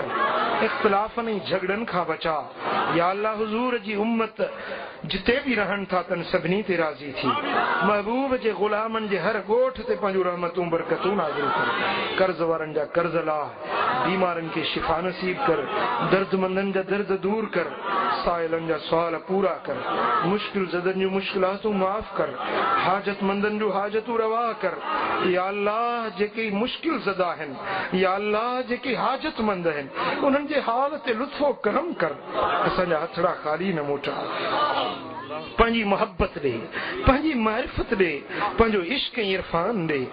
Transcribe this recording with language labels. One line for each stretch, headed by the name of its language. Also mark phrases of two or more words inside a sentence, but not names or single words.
Sindhi: इख़्तिलाफ़नि ऐं झगड़नि खां बचा। या अल्लाह हुज़ूर जी उम्मत जिते बि रहनि था तन सभिनी ते राज़ी थी। महबूब जे ग़ुलामनि जे हर ॻोठ ते पंहिंजूं रहमतूं बरकतूं नाज़िल कर। कर्ज़ वारनि जा कर्ज़ लाह, बीमारनि खे शिफ़ा नसीब कर, दर्दमंदनि जा दर्द दूर कर, سائلن جا سوال پورا کر، مشکل زدن جو مشکلاتوں معاف کر، حاجت مندن جو حاجتوں روا کر. یا اللہ جے مشکل زدہ ہیں، یا اللہ جے حاجت مند ہیں، انہن جے حالت لطف و کرم کر. اساں ہتھڑا خالی نہ موٹا، پنجی محبت دے، پنجی معرفت دے، پنجو عشق عرفان دے.